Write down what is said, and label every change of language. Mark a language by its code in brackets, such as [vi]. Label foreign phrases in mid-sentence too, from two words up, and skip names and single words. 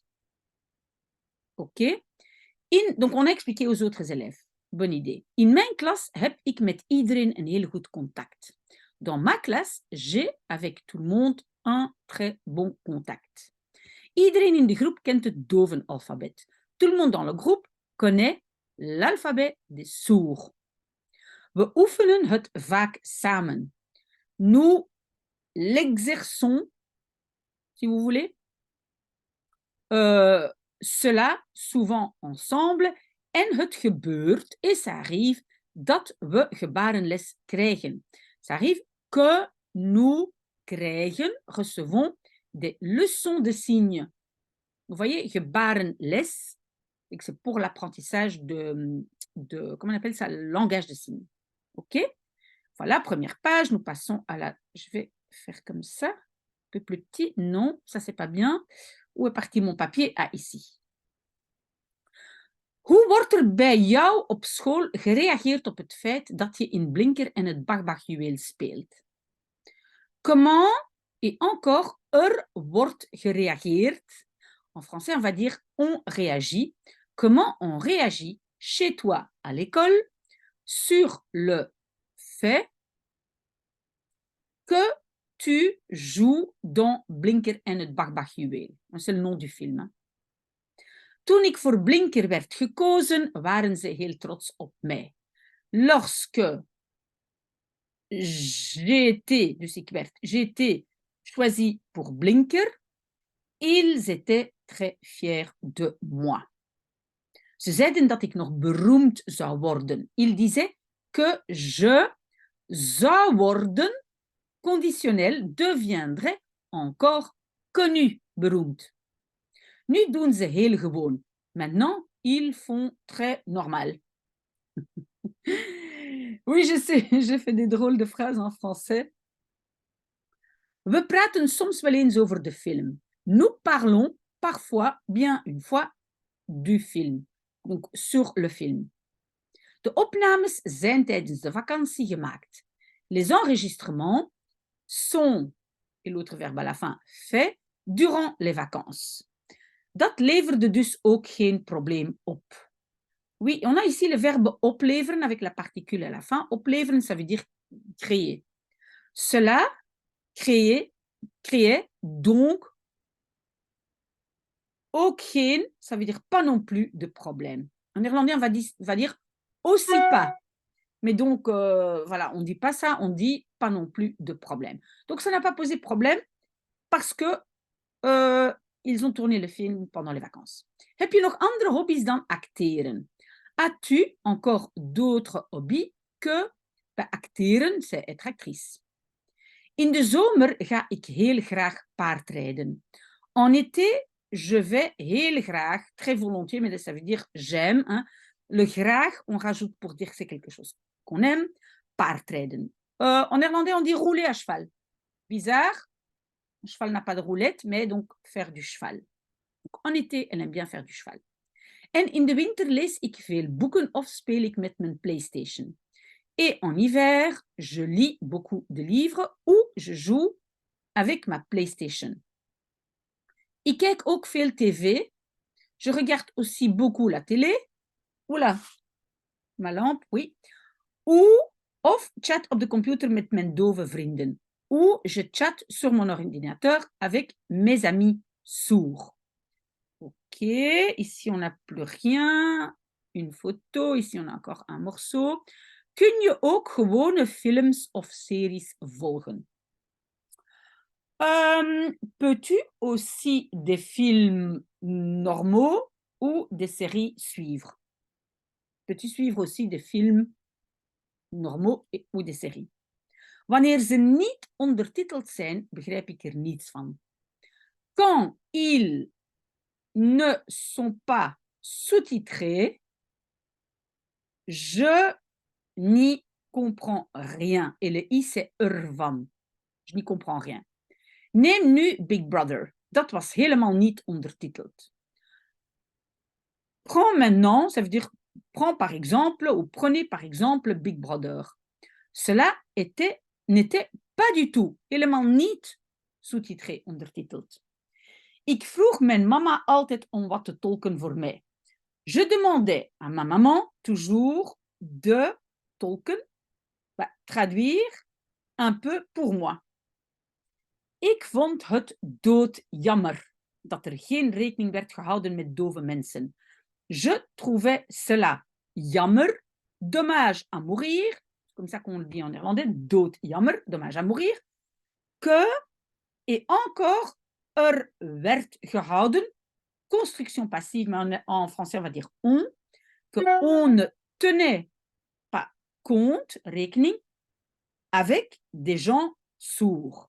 [fr] OK? Donc, on a expliqué aux autres élèves. Bonne idée. [nl] In mijn klas heb ik met iedereen een heel goed contact. [fr] Dans ma classe, j'ai avec tout le monde un très bon contact. [nl] Iedereen in de groep kent het dovenalfabet. [fr] Tout le monde dans le groupe connaît l'alphabet des sourds. [nl] We oefenen het vaak samen. [fr] Nous l'exerçons, si vous voulez, cela souvent ensemble [nl] en het gebeurt, [fr] et ça arrive, [nl] dat we gebarenles krijgen. [fr] Ça arrive que nous krijgen, recevons des leçons de signes. Vous voyez, gebarenles, c'est pour l'apprentissage de, comment on appelle ça, le langage de signes. OK? Voilà, première page, nous passons à la... Je vais faire comme ça, un peu plus petit. Non, ça, c'est pas bien. Où est parti mon papier? Ah, ici. [nl] Hoe wordt er bij jou op school gereageerd op het feit dat je in Blinker en het Bach-Bach-juweel speelt? [fr] Comment et encore [nl] wordt gereageerd? [fr] En français, on va dire on réagit. Comment on réagit chez toi à l'école sur le fait que tu joues dans Blinker en het Bach-Bach-juweel. C'est le nom du film. Hein. [nl] Toen ik voor Blinker werd gekozen, waren ze heel trots op mij. [fr] Lorsque j'ai été choisi pour Blinker, ils étaient très fiers de moi. [nl] Ze zeiden dat ik nog beroemd zou worden. [fr] Ils disaient que je [nl] zou worden, [fr] conditionnel, deviendrait encore connu, beroemd. [nl] Nu doen ze heel gewoon. [fr] Maintenant, ils font très normal. Oui, je sais, je fais des drôles de phrases en français. [nl] We praten soms wel eens over de film. [fr] Nous parlons parfois, bien une fois, du film. Donc, sur le film. [nl] De opnames zijn tijdens de vakantie gemaakt. [fr] Les enregistrements sont, et l'autre verbe à la fin, fait, durant les vacances. [nl] Dat leverde dus ook geen probleem op. [fr] Oui, on a ici le verbe opleveren avec la particule à la fin. Opleveren, ça veut dire créer. Cela créait donc [nl] ook geen, [fr] ça veut dire pas non plus de problème. En néerlandais, on va dire aussi pas. Mais donc, voilà, on ne dit pas ça, on dit pas non plus de problème. Donc, ça n'a pas posé problème parce que ils ont tourné le film pendant les vacances. [nl] Heb je nog andere hobby's dan acteren? [fr] As-tu encore d'autres hobby's que acteren, c'est être actrice? [nl] In de zomer ga ik heel graag paardrijden. [fr] En été, je vais [nl] heel graag, [fr] très volontiers, mais ça veut dire j'aime. Hein. Le graag, on rajoute pour dire que c'est quelque chose qu'on aime, paardrijden. En néerlandais, on dit rouler à cheval. Bizarre, un cheval n'a pas de roulette, mais donc faire du cheval. Donc, en été, elle aime bien faire du cheval. [nl] En in de winter lees ik veel boeken of speel ik met mijn PlayStation. [fr] Et en hiver, je lis beaucoup de livres ou je joue avec ma PlayStation. [nl] Ik kijk ook veel tv. [fr] Je regarde aussi beaucoup la télé. Oula, ma lampe, oui. [nl] Of chat op de computer met mijn dove vrienden. [fr] Ou je chat sur mon ordinateur avec mes amis sourds. Ok, ici on n'a plus rien. Une photo, ici on a encore un morceau. [nl] Kun je ook gewone films of series volgen? [fr] Peux-tu aussi des films normaux ou des séries suivre? Peux-tu suivre aussi des films normaux ou des séries? [nl] Wanneer ze niet ondertiteld zijn, begrijp ik er niets van. [fr] Quand ils ne sont pas sous-titrés, je n'y comprends rien. Et le i, c'est ervan. Je n'y comprends rien. [nl] Neem nu Big Brother. Dat was helemaal niet ondertiteld. [fr] Prends maintenant, ça veut dire prends par exemple ou prenez par exemple Big Brother. Cela n'était pas du tout, [nl] helemaal niet sous-titré, ondertiteld. Ik vroeg mijn mama altijd om wat te tolken voor mij. [fr] Je demandais à ma maman toujours de tolken, traduire un peu pour moi. [nl] Ik vond het doodjammer dat er geen rekening werd gehouden met dove mensen. [fr] Je trouvais cela jammer, dommage à mourir, comme ça qu'on le dit en néerlandais, doodjammer, dommage à mourir, que, et encore, [nl] er werd gehouden, [fr] construction passive, mais en français on va dire on, que on ne tenait pas compte, rekening, avec des gens sourds.